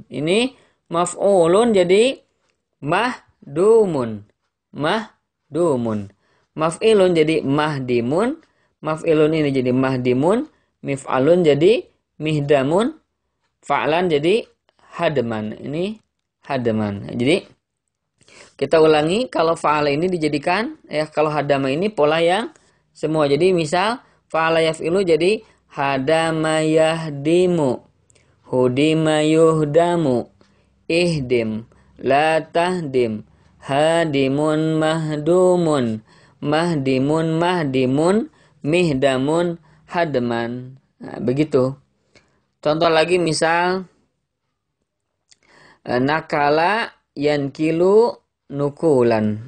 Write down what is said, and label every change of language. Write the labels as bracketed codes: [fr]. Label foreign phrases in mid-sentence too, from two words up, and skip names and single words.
[id] Ini maf'ulun jadi mahdumun. Maf'ilun jadi mahdimun. Maf'ilun ini jadi mahdimun. Mif'alun jadi mihdamun. Fa'lan jadi hadman. Ini hadman. Jadi kita ulangi, kalau fa'ala ini dijadikan ya, kalau hadama ini pola yang semua. Jadi misal [ar] فعل يفعل [id] jadi [ar] هدم يهدم، هدم يهدم، اهدم لا تهدم، هادم مهدوم، مهدم، مهدام، هدما. [id] Nah, begitu. Contoh lagi misal [ar] نكل ينكل نكولا.